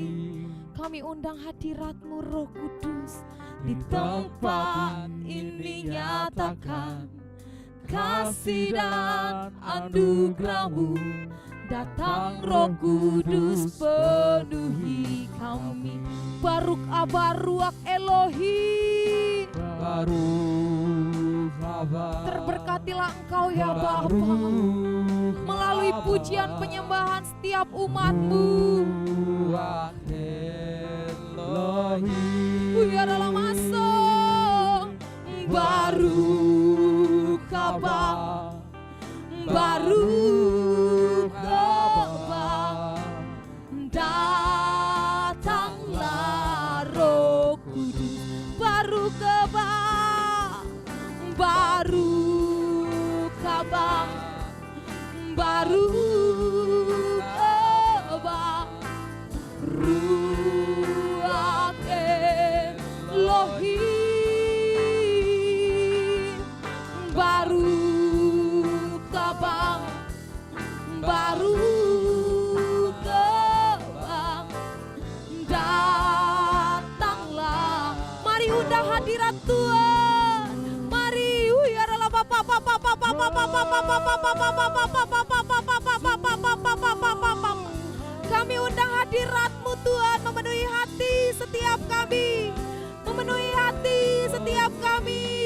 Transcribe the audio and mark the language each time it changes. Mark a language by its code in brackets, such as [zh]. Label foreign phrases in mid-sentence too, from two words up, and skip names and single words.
[id] Kami undang hadirat-Mu Roh Kudus. Di tempat ini nyatakan kasih dan anugerah-Mu. Datang Roh Kudus, penuhi kami. [he] ברוך הבא רוח אלהים. ברוך הבא. [id] Terberkatilah Engkau ya Bapa, melalui pujian penyembahan setiap umat-Mu. [he] רוח אלהים. [id] Uya dalam masuk. [he] ברוך הבא, ברוך הבא, [id] datanglah Roh Kudus. [he] ברוך הבא, ברוך הבא, ברוך הבא, רוח אלהים. ברוך הבא, ברוך הבא, [id] datanglah. Mari undang hadirat Tuhan. Mari kami undang hadirat-Mu Tuhan, memenuhi hati setiap kami, memenuhi hati setiap kami.